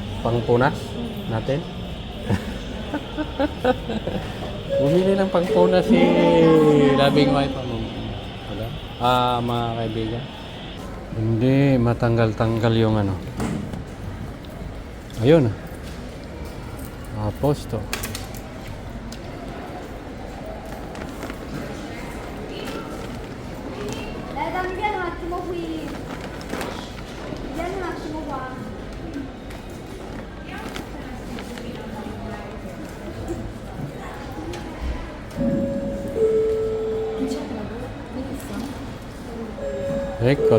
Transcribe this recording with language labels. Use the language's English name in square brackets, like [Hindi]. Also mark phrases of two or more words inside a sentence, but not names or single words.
[Filipino] pangpunas natin? Bumili ng pangpunas si Labing Wife. Wala? Mga kaibigan. Hindi, matanggal-tanggal yung ano. Ayun. [Italian] Posto. Dammi, vieni un attimo qui. Vieni un attimo qua. Eccola.